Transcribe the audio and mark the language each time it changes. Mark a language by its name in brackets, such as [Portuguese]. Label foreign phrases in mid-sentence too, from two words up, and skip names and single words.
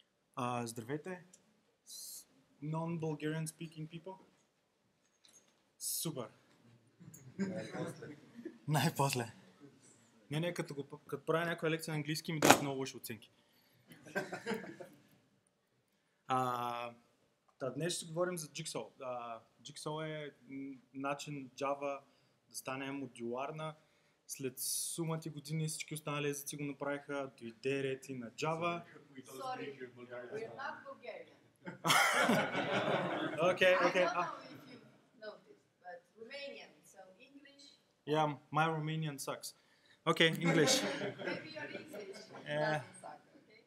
[Bulgarian] Здравейте, [English] non-Bulgarian speaking people. [Bulgarian] Супер. Най-после. Не, като правя някаква лекция на английски ми дават много лоши оценки. Днес ще говорим за Jigsaw. Jigsaw е начин Java да стане модуларна. След сумати години всички останали езици го направиха, дойде ред и на Java. [English] Sorry, we're not Bulgarian. Okay. I don't know if you noticed, but Romanian, so English. Yeah, my Romanian sucks. Okay, English. Maybe your English doesn't suck, okay?